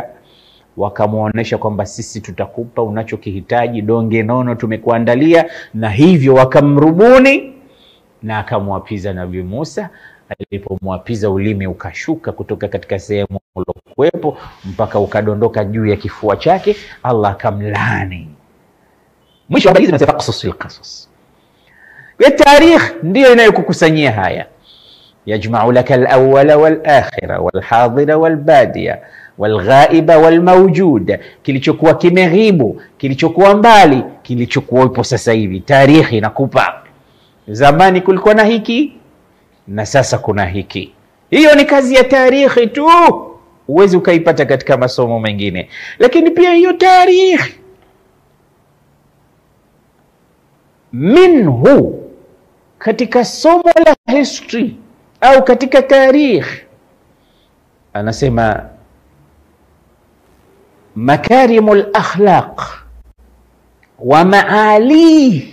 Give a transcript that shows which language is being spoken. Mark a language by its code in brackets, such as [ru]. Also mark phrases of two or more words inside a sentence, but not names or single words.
[sw] Wakamuonesha kwamba sisi tutakupa unachokihitaji, donge nono tumekuandalia, na hivyo wakamrubuni na akamwapiza Nabii Musa. Alipomwapiza ulimi ukashuka kutoka katika sehemu ulokuwepo mpaka ukadondoka juu ya kifua chake. Allah akamlaani. Mwisho habari hizi nasema [ar] قصص القصص. [sw] Ya tarikh ndio inayokukusanyia haya. [ar] يجمع لك الأول والآخر والحاضر والبادية والغائبة والموجودة, [sw] kilichokuwa kimeghibu, kilichokuwa mbali, kilichokuwa ipo sasa hivi. Tarikhi inakupa zamani kulikuwa na hiki na sasa kuna hiki. Hiyo ni kazi ya tarikhi tu, uwezi ukaipata katika masomo mengine. Lakini pia hiyo tarikhi minhu, katika somo la history au katika tarikh, anasema [ar] مكارم الأخلاق ومعالي.